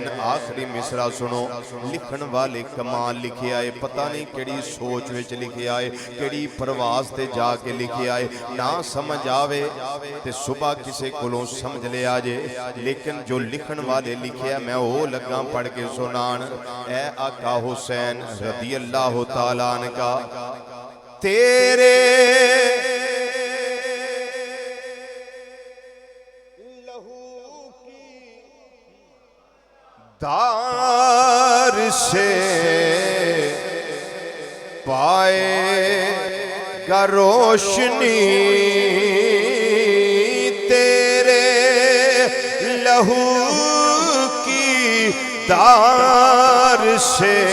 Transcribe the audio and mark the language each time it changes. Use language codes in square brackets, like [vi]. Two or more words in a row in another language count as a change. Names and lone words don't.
[pa] آخری مصرعہ سنو، لکھن والے کمال لکھے آئے، پتہ نہیں کیڑی سوچ وچ لکھے آئے، کیڑی پرواس تے جا کے لکھے آئے، نہ سمجھ آوے تے صبح کسے کولوں سمجھ لیا جے، لیکن جو لکھن والے لکھے میں اوہ لگا پڑھ کے سنان. [ur] اے آقا حسین [ar] رضي الله تعالى عنه [ur] کا، تیرے دار سے پائے گا روشنی، تیرے لہو کی دار سے